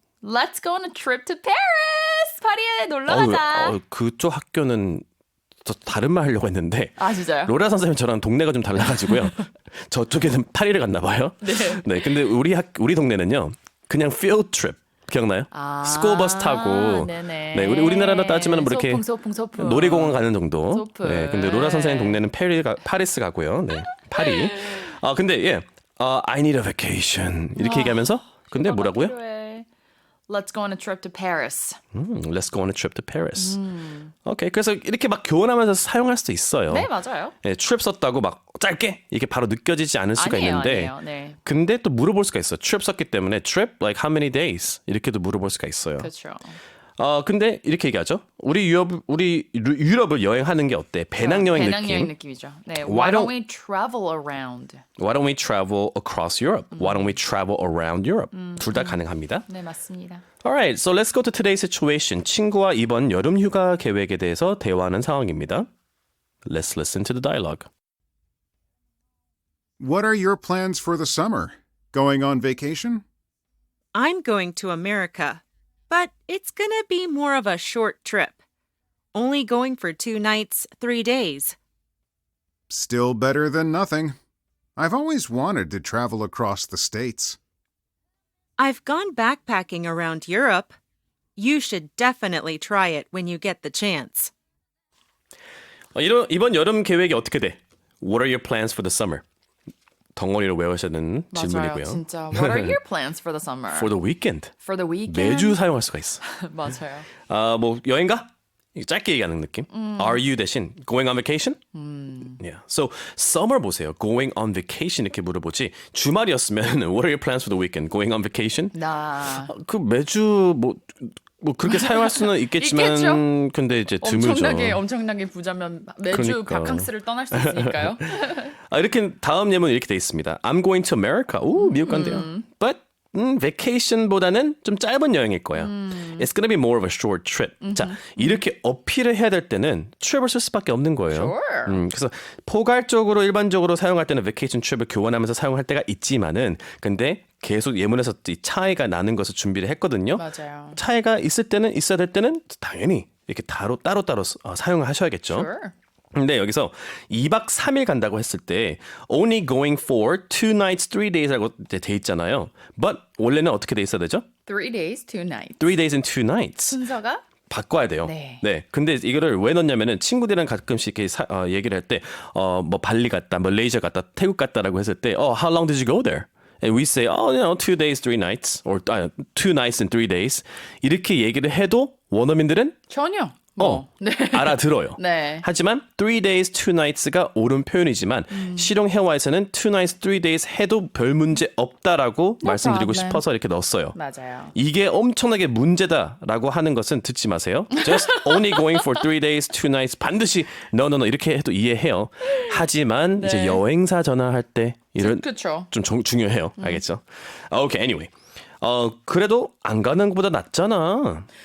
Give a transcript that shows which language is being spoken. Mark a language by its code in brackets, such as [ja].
[en] Let's go on a trip to Paris. [ko] 파리에 놀러 가자. 그쪽 학교는 저 다른 말 하려고 했는데 아, 진짜요? 로라 선생님 저랑 동네가 좀 달라가지고요. 저쪽에는 파리를 갔나 봐요. 네. 근데 우리 동네는요. 그냥 field trip 기억나요? 스쿨버스 타고 네네. 네, 우리나라로 따지면 뭐 이렇게 소풍. 놀이공원 가는 정도. 소풍. 네, 근데 로라 선생님 동네는 파리스 가고요. 네, 파리. 근데 [en] I need a vacation [ko] 이렇게 얘기하면서 근데 뭐라고요? 필요해. [en] Let's go on a trip to Paris. Let's go on a trip to Paris. [ko] 오케이, 그래서 이렇게 막 교환하면서 사용할 수도 있어요. 네, 맞아요. 네, trip 썼다고 막 짧게 이게 바로 느껴지지 않을 수가 있는데 아니에요. 네. 근데 또 물어볼 수가 있어. trip 썼기 때문에 [en] trip like how many days [ko] 이렇게도 물어볼 수가 있어요. 그렇죠. 근데 이렇게 얘기하죠. 우리 유럽을 여행하는 게 어때? 배낭여행 느낌. 느낌이죠. 네. [en] Why don't we travel around? Why don't we travel across Europe? Why don't we travel around Europe? [ko] 둘 다 가능합니다. 네, 맞습니다. [en] Alright, so let's go to today's situation. [ko] 친구와 이번 여름 휴가 계획에 대해서 대화하는 상황입니다. [en] Let's listen to the dialogue. What are your plans for the summer? Going on vacation? I'm going to America, but it's gonna be more of a short trip. Only going for 2 nights, 3 days. Still better than nothing. I've always wanted to travel across the States. I've gone backpacking around Europe. You should definitely try it when you get the chance. [ko] 이번 여름 계획이 어떻게 돼? [en] What are your plans for the summer? [ko] 덩어리로 외우셔야 되는 맞아요. 질문이고요. 진짜. [en] What are your plans for the summer? For the weekend. For the weekend? [ko] 매주 사용할 수가 있어. 맞아요. 뭐 여행 가? 짧게 얘기하는 느낌. [en] Are you [ko] 대신 [en] going on vacation? Yeah. So summer [ko] 보세요. [en] Going on vacation [ko] 이렇게 물어보지. 주말이었으면 [en] What are your plans for the weekend? Going on vacation? [ko] 그 매주 뭐 그렇게 사용할 수는 있겠지만 있겠죠? 근데 이제 드물죠. 엄청나게 부자면 매주 그러니까. 바캉스를 떠날 수 있으니까요. 이렇게 다음 예문 이렇게 돼 있습니다. [en] I'm going to America. [ko] 오, 미국 간대요. [en] But [ko] vacation보다는 좀 짧은 여행일 거야. [en] It's gonna be more of a short trip. [ko] 자, 이렇게 어필을 해야 될 때는 trip을 쓸 수밖에 없는 거예요. [en] Sure. [ko] 그래서 포괄적으로 일반적으로 사용할 때는 vacation trip을 교환하면서 사용할 때가 있지만은 근데 계속 예문에서 이 차이가 나는 것을 준비를 했거든요. 맞아요. 차이가 있을 때는 있어야 될 때는 당연히 이렇게 따로 사용을 하셔야겠죠. [en] Sure. [ko] 근데 여기서 2박 3일 간다고 했을 때 [en] only going for 2 nights, 3 days [ko] 라고 돼 있잖아요. [en] But [ko] 원래는 어떻게 돼 있어야 되죠? [en] 3 days, 2 nights. 3 days and 2 nights. [ko] 순서가 바꿔야 돼요. 네. 근데 이거를 왜 넣냐면은 친구들이랑 가끔씩 이렇게 얘기를 할 때 뭐 발리 갔다, 뭐 레이저 갔다, 태국 갔다라고 했을 때 [en] how long did you go there? And we say, 2 days, 3 nights, or 2 nights and 3 days. [ko] 이렇게 얘기를 해도 원어민들은 전혀. 네. 알아들어요. 네. 하지만 [en] 3 days, 2 nights [ko] 가 옳은 표현이지만 실용회화에서는 [en] 2 nights, 3 days [ko] 해도 별 문제 없다라고 말씀드리고 [en] problem. [ko] 싶어서 이렇게 넣었어요. 맞아요. 이게 엄청나게 문제다라고 하는 것은 듣지 마세요. [en] Just only going for 3 days, 2 nights [ko] 반드시 [en] no [ko] 이렇게 해도 이해해요. 하지만 이제 여행사 전화할 때 이런 그렇죠. 좀 중요해요. 알겠죠? [en] Okay, anyway. [ko] 그래도 안 가는 것보다 낫잖아.